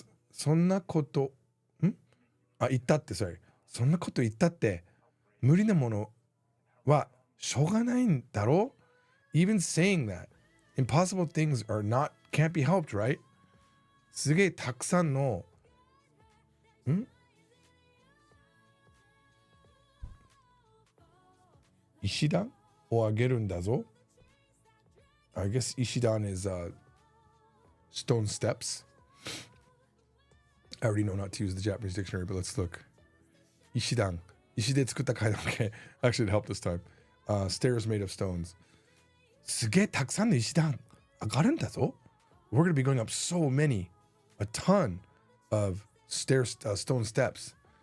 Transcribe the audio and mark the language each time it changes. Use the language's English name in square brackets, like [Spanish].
[Japanese] そんなこと、言ったって、 [English] sorry。 [Japanese] そんなこと言ったって、無理なものはしょうがないんだろ? [English] Even saying that, impossible things can't be helped, right? [Japanese] すげえたくさんの、石段をあげるんだぞ. [English] I guess Ishidan is stone steps. I already know not to use the Japanese dictionary, but let's look. Ishidan. [Japanese] Ishide tsukutta kaidan. [English] Okay, actually it helped this time. Stairs made of stones. [Japanese] すげえたくさんの石段上がるんだぞ. [English] We're going to be going up so many, a ton of stone steps.